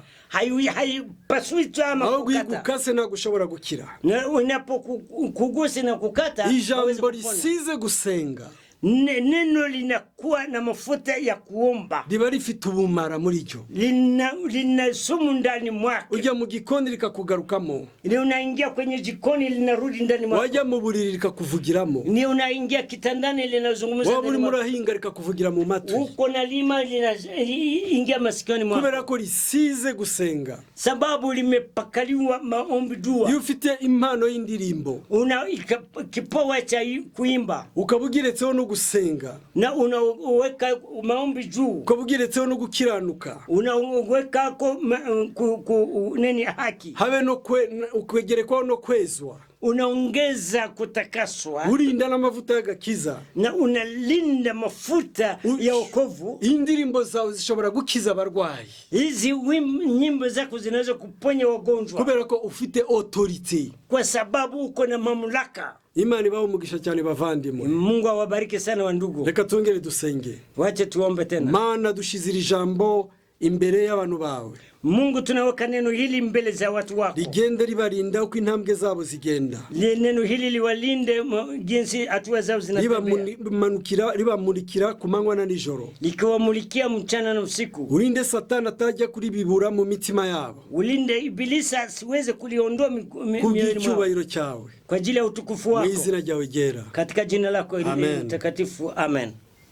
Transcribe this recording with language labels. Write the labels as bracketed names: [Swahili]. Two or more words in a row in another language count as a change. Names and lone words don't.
[Swahili] haipasui tu ama kukata. [Kinyarwanda] Gukase ntabwo ushobora gukira. [Swahili] Unapokugusa na kukata, [Kinyarwanda] ijambo risize gusenga, [Swahili] neno linakuwa na mafuta ya kuomba, [Kinyarwanda] riba rifite ubumara muri ryo, [Swahili] lina sumu ndani mwake. [Kinyarwanda] Ujya mu gikoni likakugarukamo, [Swahili] ni unaingia kwenye jikoni linarudi ndani mwake. [Kinyarwanda] Wajya mu buriri likakuvugiramo, [Swahili] ni unaingia kitandani linazungumza ndani mwake. [Kinyarwanda] Waburi murahinga likakuvugira mu matwi, [Swahili] uko na lima linaingia masikioni mwako. [Kinyarwanda] Kubera ko risize gusenga, [Swahili] sababu limepakaliwa maombi dua. [Kinyarwanda] Iyo ufite impano y'indirimbo, [Swahili] una kipawa cha kuimba, [Kinyarwanda] ukabugiretseho no gusenga, [Swahili] na unaweka maombi juu, [Kinyarwanda] ukabugiretseho no gukiranuka, [Swahili] unaweka neni haki, [Kinyarwanda] habe no ukwegerekwaho no kwezwa, [Swahili] unaongeza kutakaswa, [Kinyarwanda] urinda n'amavuta y'agakiza, [Swahili] na unalinda mafuta ya wokovu. [Kinyarwanda] Indirimbo zawe zishobora gukiza abarwayi. [Swahili] Hizi nyimbo zako zinaweza kuponya wagonjwa, [Kinyarwanda] kubera ko ufite autority, [Swahili] kwa sababu uko na mamlaka. [Kinyarwanda] Imana ibaho umugisha cyane bavandimwe. [Swahili] Mungu awabariki sana wandugu. [Kinyarwanda] Reka tongere dusenge. [Swahili] Wache tuombe tena. [Kinyarwanda] Mana dushizira ijambo imbere y'abantu bawe. [Swahili] Mungu tunaweka neno hili mbele za watu wako, [Kinyarwanda] rigende ribarinda uko intambwe zabo zigenda. [Swahili] Neno hili liwalinde jinsi hatua zao zinatembea, [Kinyarwanda] ribamurikira ku manywa na nijoro, [Swahili] likiwamulikia mchana na usiku. [Kinyarwanda] Ulinde Satani atajya kuribibura mu mitima yabo, [Swahili] ulinde Ibilisi asiweze kuliondoa mioyoni mwao, cyawe kwa ajili ya utukufu wako, [Kinyarwanda] mu izina ryawe ryera, [Swahili] katika jina lako takatifu. Amen.